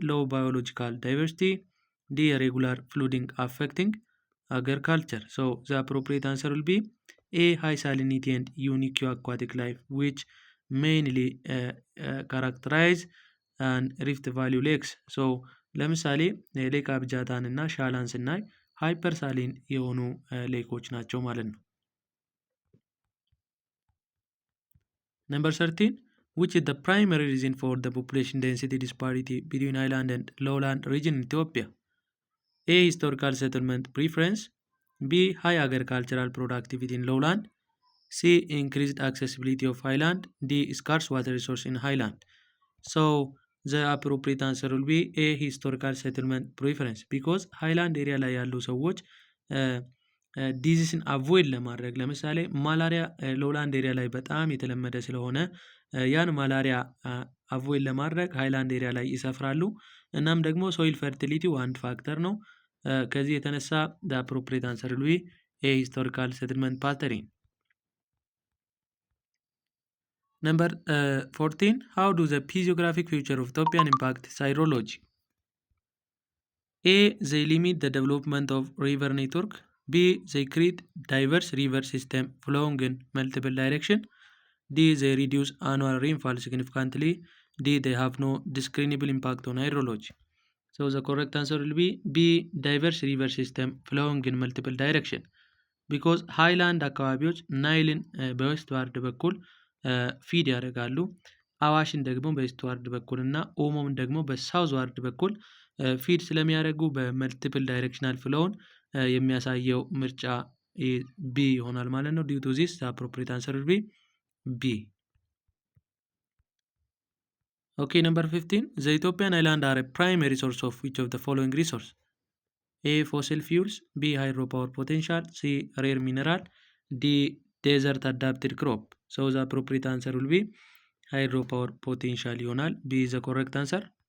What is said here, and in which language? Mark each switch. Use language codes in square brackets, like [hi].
[en] Low biological diversity. D. Irregular flooding affecting agriculture. So the appropriate answer will be A. High salinity and unique aquatic life, which mainly characterize Rift Valley lakes. [am] So ለምሳሌ ሌክ አብጃታን እና ሻላን ስናይ ሃይፐር ሳሊን የሆኑ ሌኮች ናቸው ማለት ነው። [en] Number 13. Which is the primary reason for the population density disparity between highland and lowland region in Ethiopia? A. Historical settlement preference. B. High agricultural productivity in lowland. C. Increased accessibility of highland. D. Scarce water resource in highland. So the appropriate answer will be A. Historical settlement preference, because highland area [am] ላይ ያሉ ሰዎች ዲዚስን አቮይድ ለማድረግ ለምሳሌ ማላሪያ ሎውላንድ ኤሪያ ላይ በጣም የተለመደ ስለሆነ ያን ማላሪያ አቮይድ ለማድረግ ሃይላንድ ኤሪያ ላይ ይሰፍራሉ። እናም ደግሞ ሶይል ፈርቲሊቲው አንድ ፋክተር ነው። ከዚህ የተነሳ [en] the appropriate answer will be A. Historical settlement pattern. Number 14. How do the physiographic feature of Ethiopian impact hydrology? A. They limit the development of river network. B. They create diverse river system flowing in multiple direction. D. They reduce annual rainfall significantly. D. They have no discernible impact on hydrology. So the correct answer will be B. Diverse river system flowing in multiple direction, because highland [am] አካባቢዎች ናይልን በዌስትዋርድ በኩል ፊድ ያደርጋሉ። አዋሽን ደግሞ በኢስትዋርድ በኩል እና ኦሞን ደግሞ በሳውዝ ዋርድ በኩል ፊድ ስለሚያደርጉ በመልቲፕል ዳይሬክሽናል ፍሎውን የሚያሳየው ምርጫ ቢ ይሆናል ማለት ነው። [en] ዲው ቱ ዚስ አፕሮፕሪየት አንሰር ዊል ቢ ቢ። Okay, number 15. The Ethiopian island are a primary source of which of the following resource? A. Fossil fuels. B. Hydropower potential. C. Rare mineral. D. Desert adapted crop. So the appropriate answer will be hydropower potential [am] ይሆናል። [en] B is the correct answer.